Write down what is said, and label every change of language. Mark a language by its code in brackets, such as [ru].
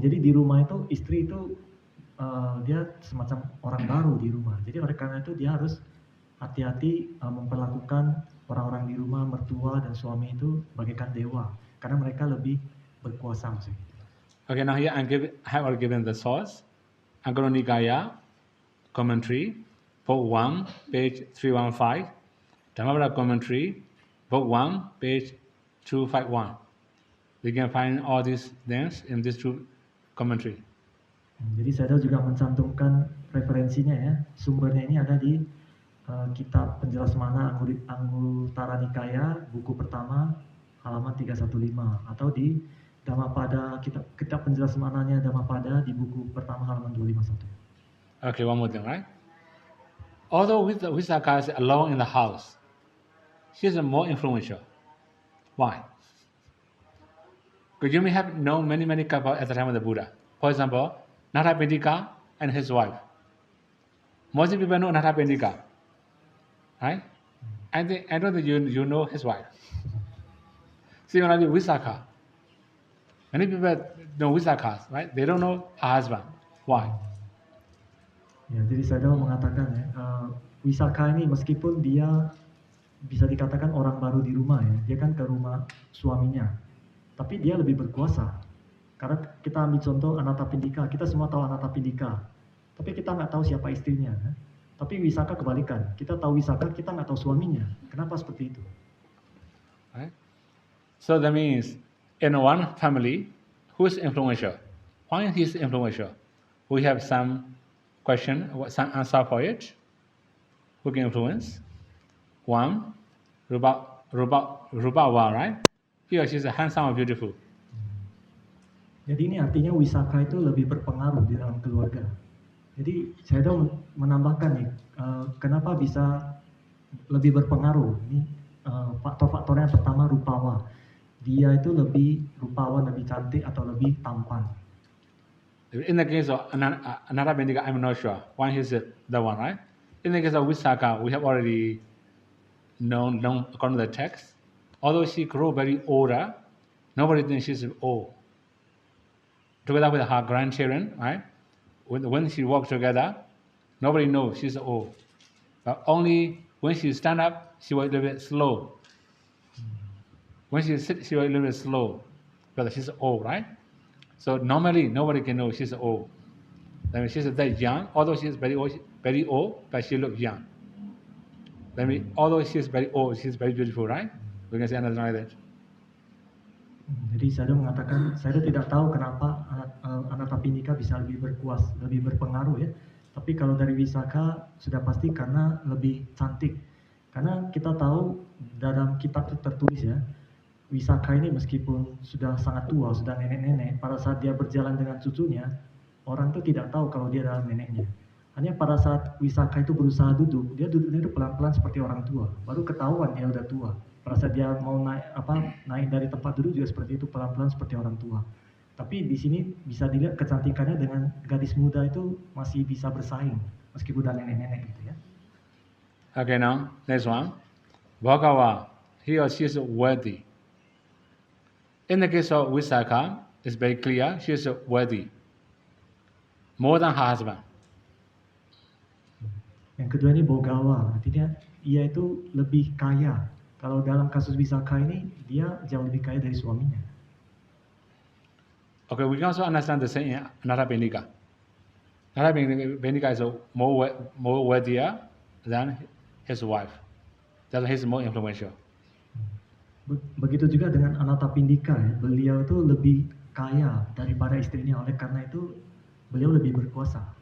[id] Jadi di rumah itu istri itu dia semacam orang baru di rumah. Jadi oleh karena itu dia harus hati-hati memperlakukan orang-orang di rumah, mertua dan suami itu bagaikan dewa, karena mereka lebih berkuasa maksudnya. [en] Okay, now here I have already given the source. Angkara Nikaya, commentary, book 1, page 315. Dhammapada commentary, book 1, page 251. We can find all these things in these two commentary. [id] Jadi saya juga mencantumkan referensinya ya. Sumbernya ini ada di kitab Penjelas Mana Anguttara Nikaya, buku pertama, halaman 315, atau di Dhammapada, kitab Penjelas Mananya Dhammapada di buku pertama halaman 251. [en] Okay, one more thing, right? Although Visakha is alone in the house, she is more influential. Why? Because you may have known many couples at the time of the Buddha. For example, Nathapindika and his wife. Most people know Nathapindika, right? I don't think you know his wife. Similarly, Visakha. Many people know Visakhas, right? They don't know her husband. Why? [id] Ya, jadi saya mau mengatakan ya, Visakha ini meskipun dia bisa dikatakan orang baru di rumah ya, dia kan ke rumah suaminya, tapi dia lebih berkuasa. Karena kita ambil contoh Anathapindika, kita semua tahu Anathapindika, tapi kita nggak tahu siapa istrinya. Kan? Tapi Wisaka kebalikan. Kita tahu Wisaka, kita nggak tahu suaminya. Kenapa seperti itu? [en] Right? So that means in one family, who is influential? Why he is influential? We have some question, some answer for it. Who can influence? One, Rubawa, right? He or she is handsome or beautiful. [id] Jadi ini artinya Wisaka itu lebih berpengaruh di dalam keluarga. Jadi saya menambahkan nih, kenapa bisa lebih berpengaruh? Ini faktor-faktornya pertama Rupawa. Dia itu lebih rupawan, lebih cantik atau lebih tampan. [en] In the case of Anara Bendika, I'm not sure. One is the one, right? In the case of Wisaka, we have already known according to the text. Although she grew very older, nobody thinks she's old. Together with her grandchildren, right? When she walks together, nobody knows she's old. But only when she stand up, she was a little bit slow. When she sits, she was a little bit slow, because she's old, right? So normally, nobody can know she's old. That means she's that young, although she's very old, but she looks young. That means although she's very old, she's very beautiful, right? We can say another like that. [id] Jadi saya mengatakan, saya tidak tahu kenapa Anatapindika bisa lebih berpengaruh ya. Tapi kalau dari Wisaka sudah pasti karena lebih cantik. Karena kita tahu dalam kitab tertulis ya, Wisaka ini meskipun sudah sangat tua, sudah nenek-nenek, pada saat dia berjalan dengan cucunya, orang itu tidak tahu kalau dia adalah neneknya. Hanya pada saat Wisaka itu berusaha duduk, dia duduknya itu pelan-pelan seperti orang tua, baru ketahuan dia udah tua. Pada saat dia mau naik dari tempat duduk juga seperti itu, pelan-pelan seperti orang tua. Tapi di sini bisa dilihat kecantikannya dengan gadis muda itu masih bisa bersaing, meskipun udah nenek-nenek gitu ya. [en] Okay, now next one. Bhagawa, he or she is worthy. In the case of Wisaka, it's very clear she is worthy, more than her husband. [id] Yang kedua ini Bogawa, artinya ia itu lebih kaya. Kalau dalam kasus Wisaka ini, dia jauh lebih kaya dari suaminya. [en] Okay, we can also understand the same in Narabindika. Narabindika is more worthier than his wife. That's why he's more influential. [id] Begitu juga dengan Anatapindika ya, beliau itu lebih kaya daripada istrinya, oleh karena itu beliau lebih berkuasa.